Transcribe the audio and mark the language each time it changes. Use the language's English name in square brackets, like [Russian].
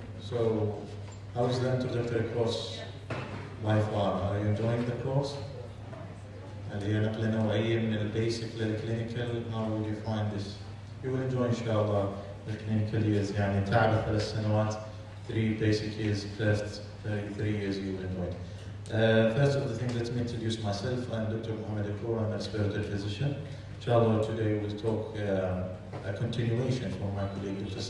[English] So, how is the introductory course by far? Are you enjoying the course? [Arabic] اللي هي نقلة نوعية من البيسك للكلينيكال. [English] How will you find this? You will enjoy [Arabic] إن شاء الله [English] the clinical years. [Arabic] يعني تعب 3 سنوات, [English] 3 basic years, first 3 years you will enjoy. First of the thing, let me introduce myself. I'm Dr. Mohammed Akour. I'm a respiratory physician. Inshallah, today we'll talk a continuation from my colleague Dr.